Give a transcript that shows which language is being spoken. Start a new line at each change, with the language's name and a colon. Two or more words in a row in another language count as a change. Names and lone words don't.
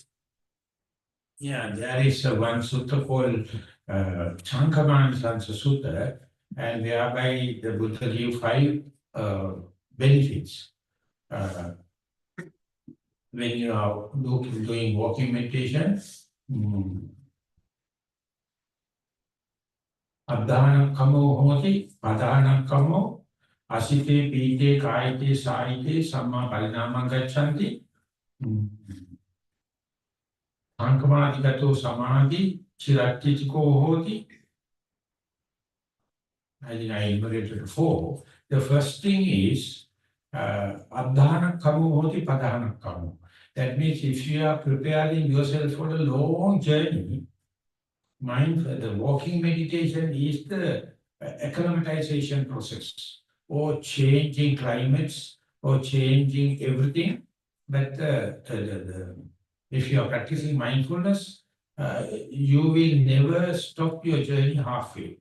English: Yeah, there is one sutta called Chankamanisansa Sutta, and thereby the Buddha gave 5 benefits. when you are doing walking meditation,
Pali: Adhana kamo homati, padhana kamo, asite pite kaite saite samma parinama gachanti, ankamadikato samadhi, chiratitiko hoti.
English: I think I enumerated before. The first thing is
Pali: adhana kamo hoti, padhana kamo.
English: That means if you are preparing yourself for a long journey, the walking meditation is the acclimatization process, or changing climates, or changing everything. But if you are practicing mindfulness, you will never stop your journey halfway.